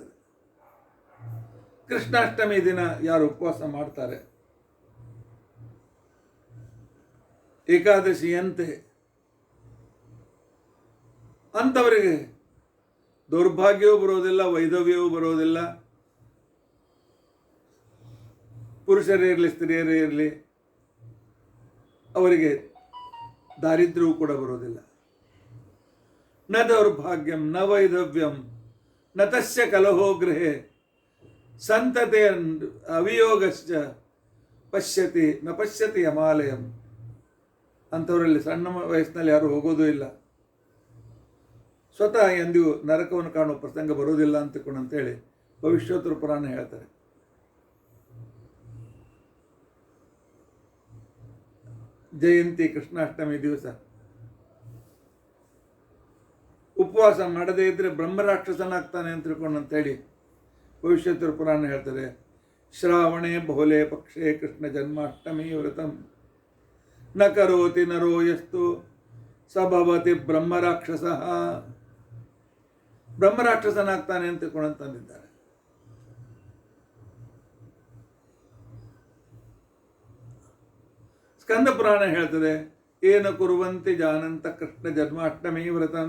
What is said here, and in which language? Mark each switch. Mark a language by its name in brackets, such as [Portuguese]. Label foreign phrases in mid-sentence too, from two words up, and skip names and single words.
[Kannada] ಕೃಷ್ಣಾಷ್ಟಮಿ ದಿನ ಯಾರು ಉಪವಾಸ ಮಾಡ್ತಾರೆ, ಏಕಾದಶಿಯಂತೆ, ಅಂಥವರಿಗೆ ದೌರ್ಭಾಗ್ಯವೂ ಬರೋದಿಲ್ಲ, ವೈಧವ್ಯವೂ ಬರೋದಿಲ್ಲ. ಪುರುಷರೇ ಇರಲಿ ಸ್ತ್ರೀಯರೇ ಇರಲಿ, ಅವರಿಗೆ ದಾರಿದ್ರ್ಯವೂ ಕೂಡ ಬರೋದಿಲ್ಲ. [Sanskrit] ನ ದೌರ್ಭಾಗ್ಯಂ ನ ವೈಧವ್ಯಂ ನ ತಸ್ಯ ಕಲಹೋ ಗೃಹೆ ಸಂತತೆ ಅವಿಯೋಗಶ್ಚ ಪಶ್ಯತಿ ನ ಪಶ್ಯತಿ ಯಮಾಲಯಂ. [Kannada] ಅಂಥವರಲ್ಲಿ ಸಣ್ಣ ವಯಸ್ಸಿನಲ್ಲಿ ಯಾರು ಹೋಗೋದೂ ಇಲ್ಲ, ಸ್ವತಃ ಎಂದಿಗೂ ನರಕವನ್ನು ಕಾಣುವ ಪ್ರಸಂಗ ಬರೋದಿಲ್ಲ ಅಂತೇಳಿ ಭವಿಷ್ಯೋತ್ತರ ಪುರಾಣ ಹೇಳ್ತಾರೆ. ಜಯಂತಿ ಕೃಷ್ಣಾಷ್ಟಮಿ ದಿವಸ ಉಪವಾಸ ಮಾಡದೇ ಇದ್ರೆ ಬ್ರಹ್ಮರಾಕ್ಷಸನಾಗ್ತಾನೆ ಅಂತ ತಿಳ್ಕೊಂಡಂತೇಳಿ ಭವಿಷ್ಯೋತ್ತರ ಪುರಾಣ ಹೇಳ್ತಾರೆ. [Sanskrit] ಶ್ರಾವಣೆ ಬಹುಲೇ ಪಕ್ಷೇ ಕೃಷ್ಣ ಜನ್ಮಾಷ್ಟಮಿ ವ್ರತಂ ನ ಕರೋತಿ ನರೋ ಯಸ್ತು ಸಭವತಿ ಬ್ರಹ್ಮರಾಕ್ಷಸ. [Kannada] ಬ್ರಹ್ಮರಾಕ್ಷಸನಾಗ್ತಾನೆ ಅಂತ ತಿಳ್ಕೊಂಡಂತಂದಿದ್ದಾರೆ. ಸ್ಕಂದ ಪುರಾಣ ಹೇಳ್ತದೆ, [Sanskrit] ಏನ ಕುರುವಂತೆ ಜಾನಂತ ಕೃಷ್ಣ ಜನ್ಮಾಷ್ಟಮಿ ವ್ರತಂ.